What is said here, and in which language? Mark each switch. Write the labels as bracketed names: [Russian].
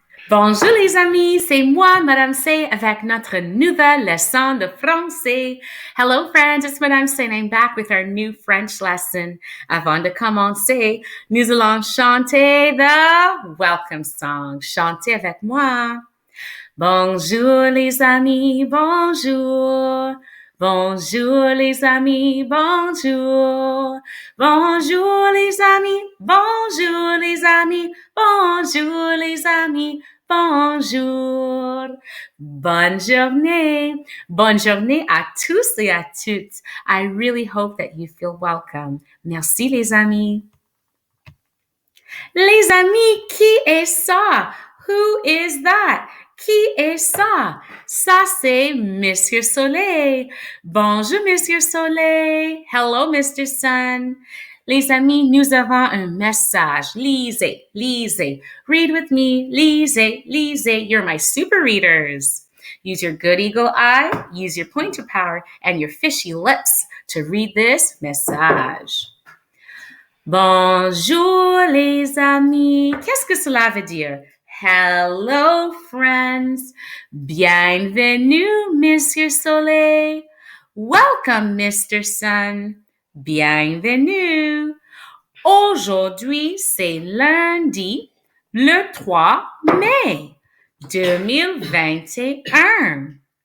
[French] Bonjour les amis, c'est moi, Mme Sey, avec notre nouvelle leçon de français. [English] Hello friends, it's Mme Sey and I'm back with our new French lesson. [French] Avant de commencer, nous allons chanter [English] the welcome song. [French] Chantez avec moi. Bonjour les amis, bonjour. Bonjour les amis, bonjour. Bonjour les amis, bonjour les amis, bonjour les amis, bonjour. Bonne journée. Bonne journée à tous et à toutes. [English] I really hope that you feel welcome. [French] Merci les amis. Les amis, qui est ça? [English] Who is that? [French] Qui est ça? Ça, c'est Monsieur Soleil. Bonjour, Monsieur Soleil. [English] Hello, Mr. Sun. [French] Les amis, nous avons un message. Lisez, lisez. [English] Read with me. [French] Lisez, lisez. [English] You're my super readers. Use your good eagle eye, use your pointer power, and your fishy lips to read this message. [French] Bonjour les amis. Qu'est-ce que cela veut dire? [English] Hello friends. [French] Bienvenue Monsieur Soleil. [English] Welcome Mr. Sun. [French] Bienvenue. Aujourd'hui, c'est lundi, le 3 mai 2021.